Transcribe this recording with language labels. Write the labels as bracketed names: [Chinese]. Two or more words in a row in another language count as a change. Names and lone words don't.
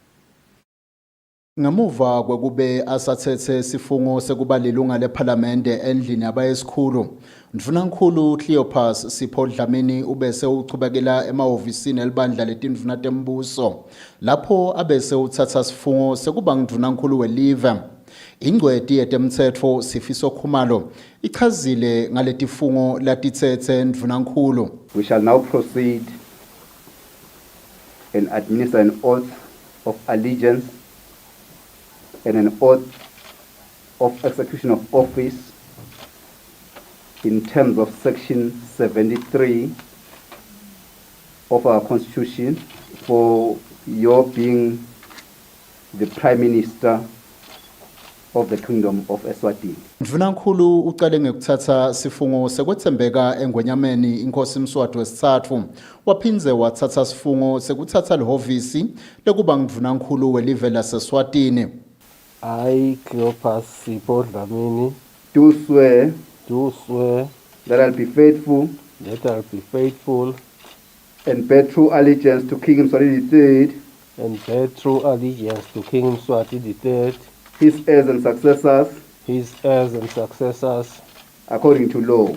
[Swati] Ngemuva kwekube asathethe sifungo sekuba lilunga leParliament endlini yabayesikhulu Ndvunankhulu Cleopas Sipho Dlamini ubese uchubekela emahovisini elibandla letindvuna tembuso lapho abese uthatha sifungo sekuba ngundvunankhulu welive. Ingcweti yetemtsetfo Sifiso Khumalo ichazile ngaletifungo latitsethe ndvunankhulu. [English] We shall now proceed and administer an oath of allegiance and an oath of execution of office in terms of section 73 of our constitution for your being the Prime Minister of the Kingdom of Eswatini. [Swati] Ndvunankhulu uqale ngekuthatha sifungo sekwethembeka engwenyameni inkosi Mswati wesithathu waphindze wathatha sifungo sekuthatha lihovisi lekuba ngundvunankhulu welive laseSwatini. [English] I, Cleopas Sipho Dlamini, Do swear that I'll be faithful and bear true allegiance to King Mswati III, and bear true allegiance to King Mswati III, his heirs and successors, according to law.